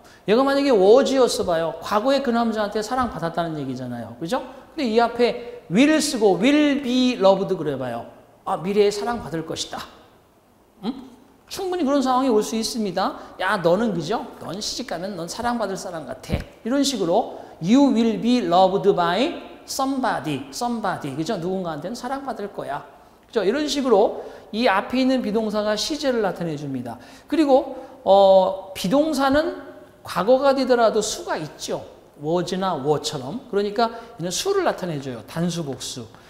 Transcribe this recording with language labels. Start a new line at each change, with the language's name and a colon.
Korean: 얘가 만약에 was였어 봐요. 과거에 그 남자한테 사랑받았다는 얘기잖아요. 그죠? 근데 이 앞에 will 쓰고 will be loved 그래 봐요. 아, 미래에 사랑받을 것이다. 응? 충분히 그런 상황이 올 수 있습니다. 야, 너는 그죠? 넌 시집가면 넌 사랑받을 사람 같아. 이런 식으로
English: you will be loved by somebody.
Korean: 그죠? 누군가한테는 사랑받을 거야. 그죠? 이런 식으로 이 앞에 있는 비동사가 시제를 나타내 줍니다. 그리고 비동사는 과거가 되더라도 수가 있죠. was나 were처럼. 그러니까 이는 수를 나타내 줘요. 단수, 복수.